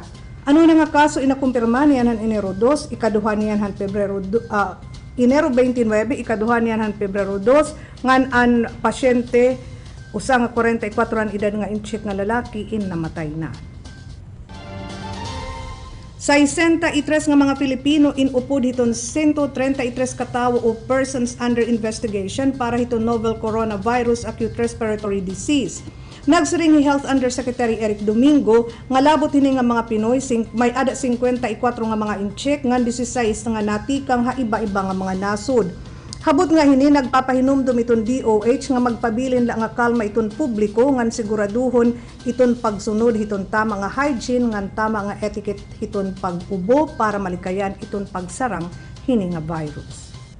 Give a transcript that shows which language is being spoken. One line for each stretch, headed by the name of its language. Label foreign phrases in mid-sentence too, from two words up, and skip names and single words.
Waray: Ano na nga kaso inakumpirma niyan han Enero 2, ikaduha niyan han Enero 29, ikaduha niyan han Pebrero 2, ngan ang pasyente, usa nga 44 ang edad nga incheck nga lalaki, namatay na. 63 nga mga Pilipino inupod hiton 133 katawo o
English: persons under investigation
Waray: para hiton
English: novel coronavirus acute respiratory disease.
Waray: Nagsiringi Health Undersecretary Eric Domingo nga labot hini nga mga Pinoy may ada 54 nga mga incheck nga 16 nga natikang iba-iba nga mga nasod. Habot nga hini nagpapahinumdum iton DOH nga magpabilin la nga kalma iton publiko nga siguraduhon iton pagsunod iton tama nga hygiene nga tama nga etiquette iton pag-ubo para malikayan iton pagsarang hini nga virus.